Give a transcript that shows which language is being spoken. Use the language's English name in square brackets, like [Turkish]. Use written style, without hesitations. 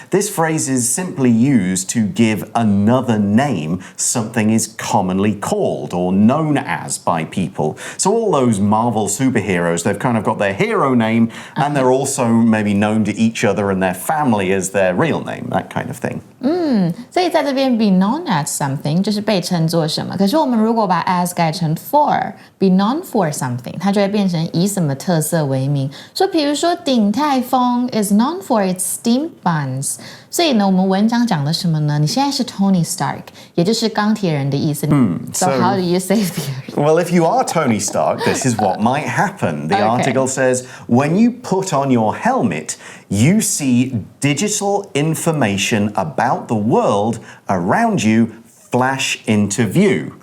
[English] This phrase is simply used to give another name something is commonly called or known as by people. So all those Marvel superheroes, they've kind of got their hero name, and they're also maybe known to each other and their family as their real name, that kind of thing. [Chinese] 所以在这边 [English] be known as something [Chinese] 就是被称作什么，可是我们如果把 as 改成 for [English] be known for something [Chinese] 它就会变成以什么特色为名，所以比如说鼎泰丰 [English] is known for its steamed buns， [Chinese] 所以呢我们文章讲的什么呢？你现在是 Tony Stark 也就是钢铁人的意思。 [English] So how do you save the earth? Well, if you are Tony Stark, this is what might happen. The article says, when you put on your helmet, you see digital information about the world around you flash into view.